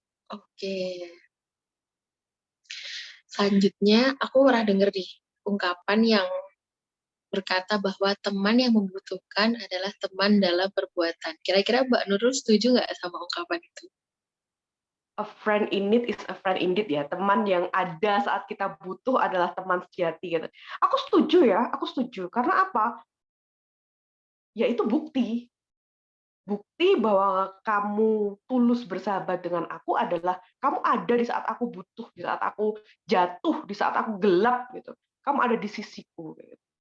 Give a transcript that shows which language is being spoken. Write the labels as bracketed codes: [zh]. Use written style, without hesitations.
[id] Oke. Selanjutnya, aku pernah denger nih ungkapan yang berkata bahwa teman yang membutuhkan adalah teman dalam perbuatan. Kira-kira Mbak Nurul setuju nggak sama ungkapan itu? [en] A friend in need is a friend indeed ya. [id] Teman yang ada saat kita butuh adalah teman sejati gitu. Aku setuju ya, aku setuju. Karena apa? Ya itu bukti. Bukti bahwa kamu tulus bersahabat dengan aku adalah kamu ada di saat aku butuh, di saat aku jatuh, di saat aku gelap gitu. Kamu ada di sisiku gitu.